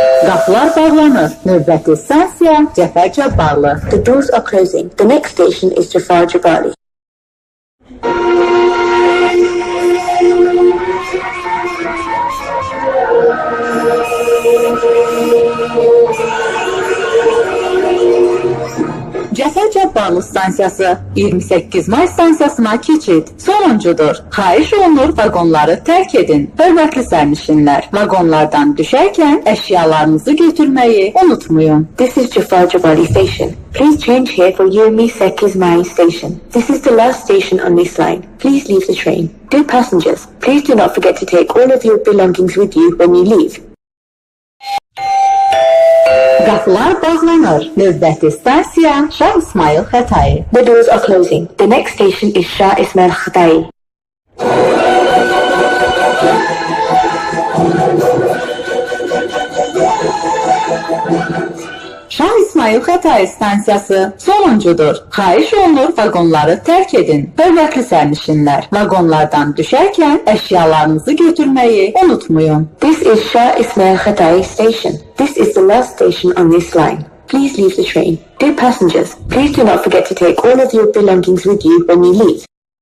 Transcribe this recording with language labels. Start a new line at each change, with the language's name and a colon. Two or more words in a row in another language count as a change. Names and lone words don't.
Azerbaijani: Qapılar bağlanır. Növbəti stansiya Cəfər Cabbarlı.
English: The doors are closing. The next station is Jafar Jabali.
Azerbaijani: Cəfər Cabbarlı stansiyası 28 may stansiyasına keçid. Sonuncudur. Xahiş olunur vaqonları tərk edin. Hörmətli sərnişinlər, vaqonlardan düşərkən əşyalarınızı götürməyi unutmayın.
English: This is Jafar Jabali station. Please change here for Yirmi Sekiz May station. This is the last station on this line. Please leave the train. Dear passengers, please do not forget to take all of your belongings with you when you leave.
Azerbaijani: Qapılar bağlanır. Növbəti stansiya Şah İsmail Xətai.
English: The doors are closing. The next station is Shah Ismail Khatai.
Azerbaijani: Şah İsmail Xətai stansiyası sonuncudur. Xahiş olunur vaqonları tərk edin. Hörmətli sərnişinlər, vaqonlardan düşərkən əşyalarınızı götürməyi unutmayın.
English: This is Shah Ismail Khatai station. This is the last station on this line. Please leave the train. Dear passengers, please do not forget to take all of your belongings with you when you leave.